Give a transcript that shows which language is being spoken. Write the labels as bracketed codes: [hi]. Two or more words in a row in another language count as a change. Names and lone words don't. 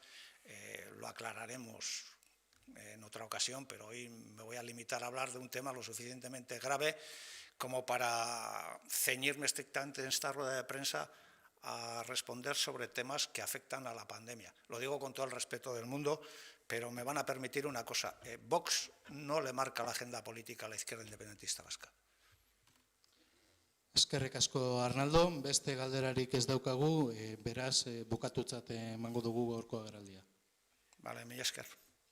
[es] Lo aclararemos en otra ocasión, pero hoy me voy a limitar a hablar de un tema lo suficientemente grave como para ceñirme estrictamente en esta rueda de prensa a responder sobre temas que afectan a la pandemia. Lo digo con todo el respeto del mundo, pero me van a permitir una cosa. Vox no le marca la agenda política a la izquierda independentista vasca. [eu] Eskerrik asko, Arnaldo. Beste galderarik ez daukagu, beraz, bukatutzat emango dugu gaurko agerraldia. Vale, mila esker.